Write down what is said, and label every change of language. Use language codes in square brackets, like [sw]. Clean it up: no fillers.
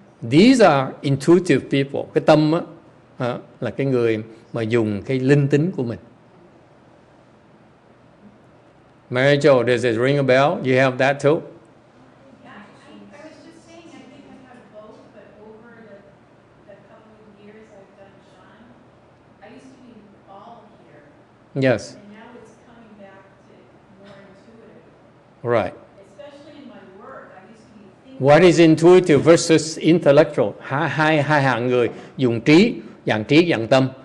[en] These are intuitive people. [vi] Cái tâm là cái người mà dùng cái linh tính của mình. [en] Mary Jo, does it ring a bell? You have that too? Yeah, I was just saying, I think I have both, but over the couple of years I've done Shan, I used to be all here. Yes. And now it's coming back to more intuitive. Right. Especially in my work, I used to be thinking. What is intuitive versus intellectual? [vi] Hai hạng người dùng trí, dạng tâm.